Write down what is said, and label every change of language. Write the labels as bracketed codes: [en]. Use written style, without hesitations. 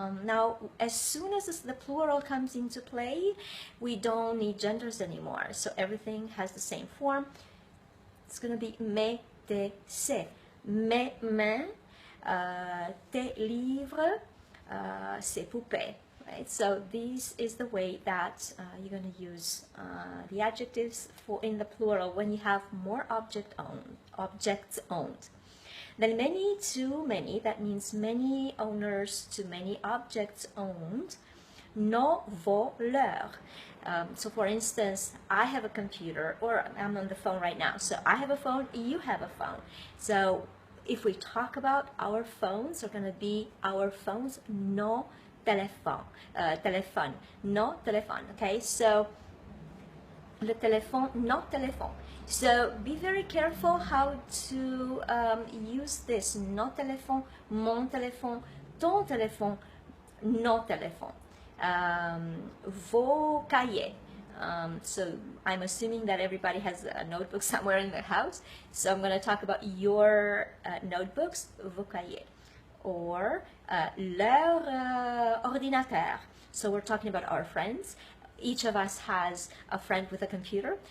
[en] Now, as soon as the plural comes into play, we don't need genders anymore. So everything has the same form. It's going to be [fr] mes, tes, ses. Mes mains, tes livres, ses poupées. [en] Right? So this is the way that you're going to use the adjectives for in the plural when you have more objects owned. Then many to many, that means many owners to many objects owned. [fr] Nos, vos, leurs. [en] So for instance, I have a computer, or I'm on the phone right now. So I have a phone, you have a phone. So if we talk about our phones, are going to be our phones, [fr] nos téléphones, téléphone, nos téléphones. [en] Okay, so [fr] le téléphone, nos téléphones. [en] So be very careful how to use this. [fr] Nos téléphones, mon téléphone, ton téléphone, nos téléphones. Vos cahiers. [en] So I'm assuming that everybody has a notebook somewhere in their house. So I'm going to talk about your notebooks, [fr] vos cahiers. [en] Or [fr] leur ordinateur. [en] So we're talking about our friends. Each of us has a friend with a computer.